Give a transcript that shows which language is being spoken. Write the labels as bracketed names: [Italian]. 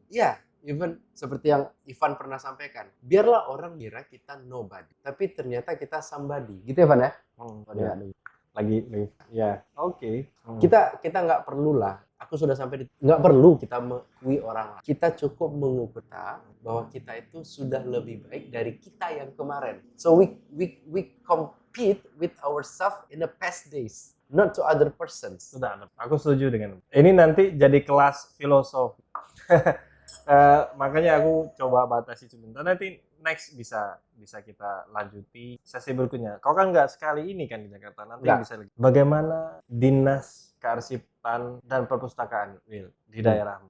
[Indonesian] Iya. Even seperti yang Ivan pernah sampaikan, biarlah orang kira kita nobody, tapi ternyata kita somebody, gitu ya Ivan ya? Lagi, ya, oke. Kita nggak perlu lah. Aku sudah sampai nggak perlu kita mengakui orang lain. Kita cukup mengukur bahwa kita itu sudah lebih baik dari kita yang kemarin. [English] So we compete with ourselves in the past days, not to other persons. [Indonesian] Sudah, aku setuju dengan ini. Nanti jadi kelas filosofi. Makanya aku coba batasi sebentar, nanti next bisa kita lanjuti sesi berikutnya. Kau kan nggak sekali ini kan di Jakarta, nanti bisa lagi. Bagaimana dinas kearsipan dan perpustakaan di daerah?